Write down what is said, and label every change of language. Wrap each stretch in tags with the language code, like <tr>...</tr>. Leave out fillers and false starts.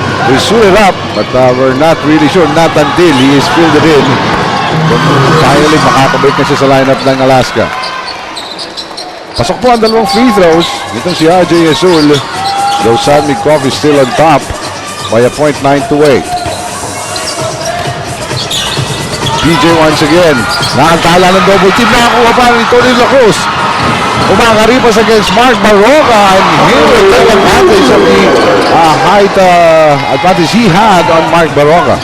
<en>We suit it up, but we're not really sure, not until he is filled it in.</en> <tl>Finally, makakabalik na siya sa lineup ng Alaska. Pasok po ang dalawang free throws. Itong si</tl> <en>RJ Azul, though San Mig Coffee still on top by a point, 9-8.</en> <tl>PJ</tl> <en>once again.</en> <tl>Nakantala ng double team. Nakakuha pa ni Tony Lacruz.</tl> <en>Umakaripas against Mark Baroka, and he will take advantage of the height advantage he had on Mark Baroka.</en>